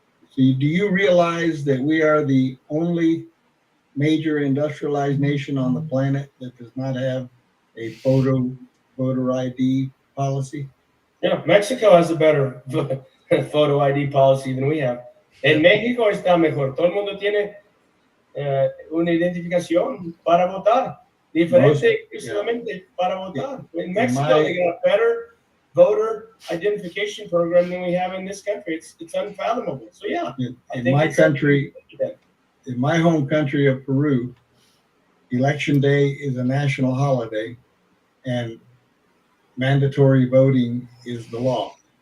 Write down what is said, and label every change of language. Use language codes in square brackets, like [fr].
[en] So do you realize that we are the only major industrialized nation on the planet that does not have a voter ID policy? Yeah, Mexico has a better photo ID policy than we have. [es] En México está mejor. Todo el mundo tiene una identificación para votar. Diferente exclusivamente para votar. [en] In Mexico, they got a better voter identification program than we have in this country. It's unfathomable. So yeah, in my country, in my home country of Peru, Election Day is a national holiday, and mandatory voting is the law.